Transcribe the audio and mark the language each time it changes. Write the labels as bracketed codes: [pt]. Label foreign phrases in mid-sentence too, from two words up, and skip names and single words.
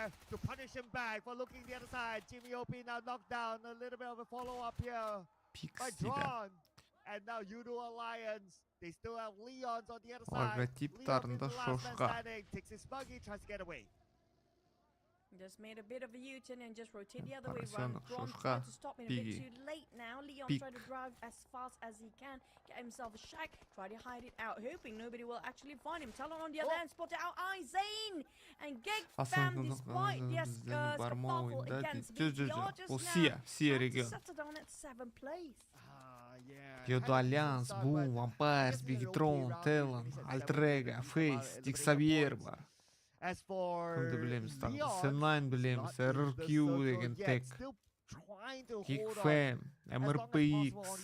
[kk] Пикс дейді. Логотиптарында шошқа. [en] Just made a bit of a U-turn and just rotate the other way [kk] Парасенок, [en] around. Grom [kk] шошқа, [en] tried to stop him a bit [kk] пиги. [en] too late now. Leon [kk] Пик. [en] tried to drive as fast as he can, get himself a shack, try to hide it out, hoping nobody will actually find him. Talon on the other hand spotted out Zane and Geg fam despite the scuffle against BTR just now. [kk] Сия регион. [en] Settled on at 7th place. [kk] Йоду Альянс, Бум, Вампайрс, Бигитрон, Телан, Альтрега, Фейс, Диксавьер бар. Кімді білеміз тағы? Сенлайн білеміз, RRQ деген тек. Кикфэм, MRPX.